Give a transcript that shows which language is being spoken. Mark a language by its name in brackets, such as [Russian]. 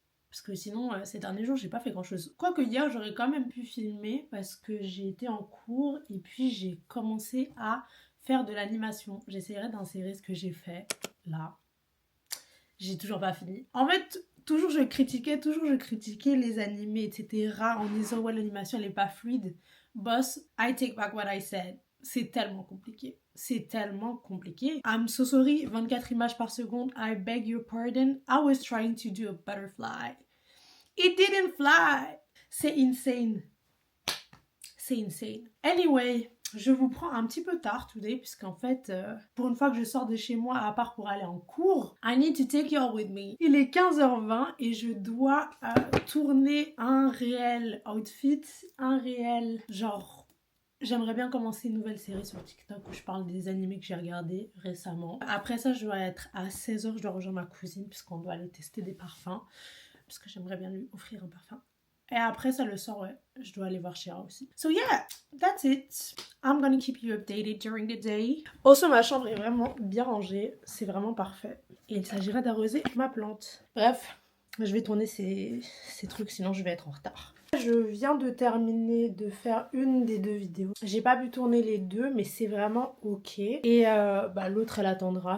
[French] Parce que sinon ces derniers jours j'ai pas fait grand chose. Quoique hier j'aurais quand même pu filmer parce que j'ai été en cours et puis j'ai commencé à faire de l'animation. J'essaierai d'insérer ce que j'ai fait là. J'ai toujours pas fini. En fait, toujours je critiquais les animés, etc. en disant ouais l'animation elle est pas fluide. [English] Boss, I take back what I said. [French] C'est tellement compliqué. C'est tellement compliqué. [English] I'm so sorry, [French] 24 images par seconde. [English] I beg your pardon. I was trying to do a butterfly. It didn't fly. [French] C'est insane. C'est insane. Anyway, je vous prends un petit peu tard today, puisqu'en fait, pour une fois que je sors de chez moi, à part pour aller en cours, [English] I need to take you all with me. [French] Il est 15h20 et je dois tourner un réel outfit, un réel genre... J'aimerais bien commencer une nouvelle série sur TikTok où je parle des animés que j'ai regardés récemment. Après ça, je dois être à 16h, je dois rejoindre ma cousine puisqu'on doit aller tester des parfums. Parce que j'aimerais bien lui offrir un parfum. Et après ça, le soir, ouais, je dois aller voir Shira aussi. [English] So yeah, that's it. I'm gonna keep you updated during the day. [French] Also, ma chambre est vraiment bien rangée. C'est vraiment parfait. Et il s'agira d'arroser ma plante. Bref, je vais tourner ces trucs, sinon je vais être en retard. Je viens de terminer de faire une des deux vidéos. J'ai pas pu tourner les deux, mais c'est vraiment ok. Et l'autre, elle attendra.